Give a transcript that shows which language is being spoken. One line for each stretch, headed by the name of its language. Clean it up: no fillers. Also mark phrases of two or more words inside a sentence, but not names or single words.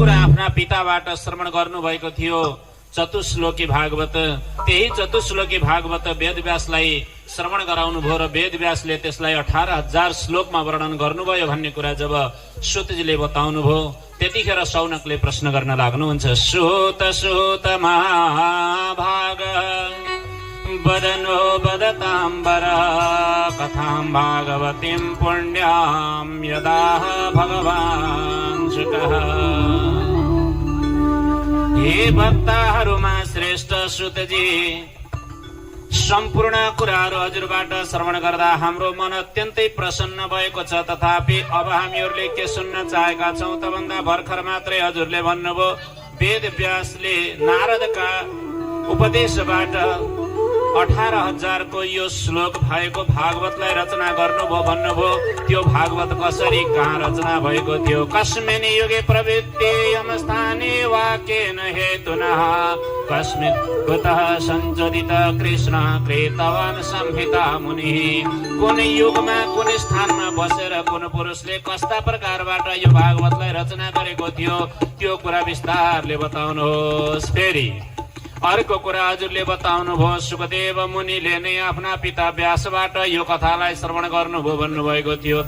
Nepali: आफ्ना पिताबाट श्रवण गर्नुभएको थियो चतुश्लोकी भागवत। त्यही चतुश्लोकी भागवत वेदव्यासलाई श्रवण गराउनु भयो र वेदव्यासले त्यसलाई 18,000 श्लोकमा वर्णन गर्नुभयो भन्ने कुरा जब सुतजीले बताउनु भयो, त्यतिखेर शौनकले प्रश्न गर्न लाग्नुहुन्छ।
Sanskrit: सुत सुत महाभाग वदनो वदताम्बर कथां भागवतीं पुण्यां यदाह भगवान् शुकः।
Nepali: हे भक्तहरूमा श्रेष्ठ सुतजी, सम्पूर्ण कुराहरू हजुरबाट श्रवण गर्दा हाम्रो मन अत्यन्तै प्रसन्न भएको छ। तथापि अब हामीहरूले के सुन्न चाहेका छौं तभन्दा भर्खर मात्रै हजुरले भन्नुभयो वेदव्यासले नारदका उपदेशबाट 18,000 को यो श्लोक भएको भागवतलाई रचना गर्नुभयो भन्नुभयो। त्यो भागवत कसरी कहाँ रचना भएको थियो?
Sanskrit: कस्मिन् युगे प्रवृत्ति यमस्थाने वाक्येन हेतुनः कस्मिन् कुतः संचोदित कृष्ण कृतवान् संहिता मुनिः।
Nepali: कुन युगमा कुन स्थानमा बसेर कुन पुरुषले कस्ता प्रकारबाट यो भागवतलाई रचना गरेको थियो त्यो कुरा विस्तारले बताउनुहोस्। फेरि अर्को कुरा हजुरले बताउनु भयो सुखदेव मुनिले नै आफ्ना पिता व्यासबाट यो कथालाई श्रवण गर्नुभयो भन्नुभएको थियो।